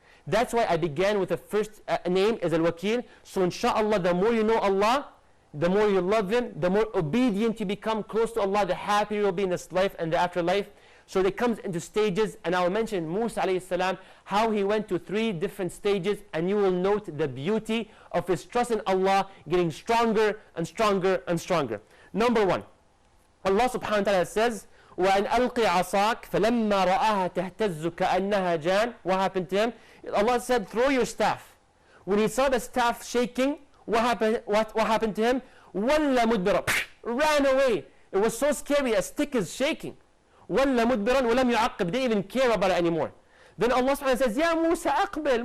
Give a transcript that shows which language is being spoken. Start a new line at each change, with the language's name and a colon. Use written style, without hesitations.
English: That's why I began with the first name as Al-Wakil. So inshaAllah, the more you know Allah, the more you love Him, the more obedient you become close to Allah, the happier you'll be in this life and the afterlife. So it comes into stages, and I will mention Musa alayhi salam, how he went to 3 different stages, and you will note the beauty of his trust in Allah getting stronger and stronger and stronger. Number 1, Allah subhanahu wa ta'ala says,
Arabic: وَأَنْ أَلْقِ عَصَاكَ فَلَمَّا رَآهَا تَهْتَزُّ كَأَنَّهَا جَانٌ.
English: What happened to him? Allah said, throw your staff. When he saw the staff shaking, what happened to him?
Arabic: وَلَّ مُدْبِرًا.
English: Ran away. It was so scary, a stick is shaking.
Arabic: وَلَّ مُدْبِرًا وَلَمْ يُعَقِّبْ.
English: Didn't even care about it anymore. Then Allah subhanahu wa ta'ala says,
Arabic: Ya Musa aqbil.